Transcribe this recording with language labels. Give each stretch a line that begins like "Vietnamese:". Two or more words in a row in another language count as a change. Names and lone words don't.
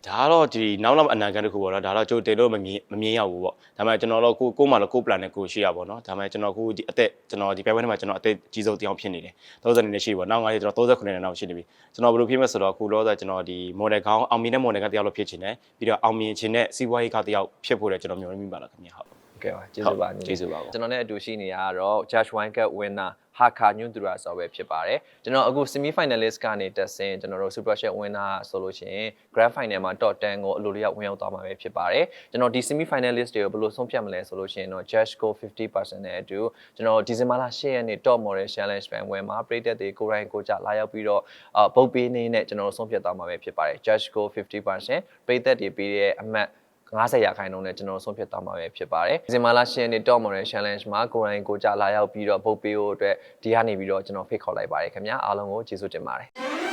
Burmese: ဒါကတော့ဒီနောက်အနာဂတ်တစ်ခုပေါ့နော်ဒါတော့ကြိုတင်လို့မမြင်ရဘူးပေါ့ဒါပေမဲ့ကျွန်တော်တို့ကိုမှတော့ကို plan နဲ့ကိုရှိရပါပေါ့နော်ဒါပေမဲ့ကျွန်တော်ခုဒီအသက်ကျွန်တော်ဒီပြိုင်ပွဲထဲမှာကျွန်တော်အသက်ကြီးဆုံးတရားဖြစ်နေတယ်30နှစ်ရှိပေါ့နောက်9နှစ်ကျွန်တော်39နှစ်နောက်ရှိနေပြီကျွန်တော်ဘယ်လိုဖြစ်မလဲဆိုတော့ခုလောဆယ်ကျွန်တော်ဒီ model ကောင်းအောင်မြင်တဲ့ model ကတရားလို့ဖြစ်ချင်တယ်ပြီးတော့အောင်မြင်ခြင်းနဲ့စီးပွားရေးကတရားဖြစ်ဖို့လည်းကျွန်တော်မျှော်လင့်မိပါလားခင်ဗျဟုတ် ကဲပါကျေးဇူးပါညီ ကျေးဇူးပါပေါ့ ကျွန်တော်နဲ့အတူရှိနေရတော့
English: Judge Wine Cup winner
Burmese: ဟာခါညွန့်သူရဆိုပဲဖြစ်ပါတယ်ကျွန်တော်အခု
English: semi finalist
Burmese: ကနေတက်ဆင်ကျွန်တော်တို့
English: super shot winner
Burmese: ဆိုလို့ရှိရင်
English: grand final
Burmese: မှာ top 10ကိုအလိုလျောက်ဝင်ရောက်သွားမှာပဲဖြစ်ပါတယ်ကျွန်တော်ဒီ
English: semi finalist
Burmese: တွေကိုဘယ်လိုဆုံးဖြတ်မလဲဆိုလို့ရှိရင်တော့
English: judge score
Burmese: 50% နဲ့အတူကျွန်တော်ဒီဇင်ဘာလ10ရက်နေ့
English: top model challenge
Burmese: ပိုင်းဝယ်မှာပြည်သက်တွေကိုယ်တိုင်ကိုကြလာရောက်ပြီးတော့ဗုတ်ပေးနေနဲ့ကျွန်တော်တို့ဆုံးဖြတ်သွားမှာပဲဖြစ်ပါတယ်
English: judge score
Burmese: 50% ပြည်သက်တွေပေးတဲ့အမှတ်90ရာခိုင်နှုန်းနဲ့ကျွန်တော်ဆုံးဖြတ်သွားမှာပဲဖြစ်ပါတယ်ဒီဇင်ဘာလ10ရက်နေ့
English: top model challenge
Burmese: မှာကိုယ်တိုင်ကိုကြလာရောက်ပြီးတော့ဗုတ်ပေးဖို့အတွက်ဒီကနေပြီးတော့ကျွန်တော်ဖိတ်ခေါ်လိုက်ပါတယ်ခင်ဗျာအားလုံးကိုကျေးဇူးတင်ပါတယ်